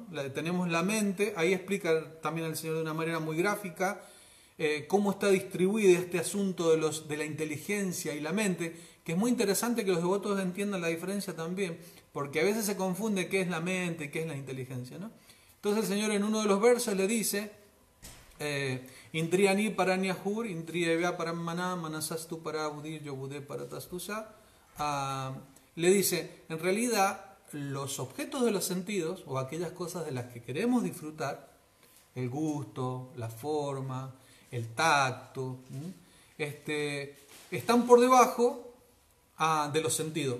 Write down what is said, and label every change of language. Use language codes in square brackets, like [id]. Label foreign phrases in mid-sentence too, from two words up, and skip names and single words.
[es] Tenemos la mente, ahí explica también el Señor de una manera muy gráfica cómo está distribuido este asunto de la inteligencia y la mente, que es muy interesante que los devotos entiendan la diferencia también, porque a veces se confunde qué es la mente y qué es la inteligencia, ¿no? Entonces el Señor en uno de los versos le dice, [sa] Indriyani paranyahur, indriyevya paramana, manasastu para budir, yobude para tastusa. [es] Le dice, en realidad, los objetos de los sentidos, o aquellas cosas de las que queremos disfrutar, el gusto, la forma, el tacto, están por debajo de los sentidos.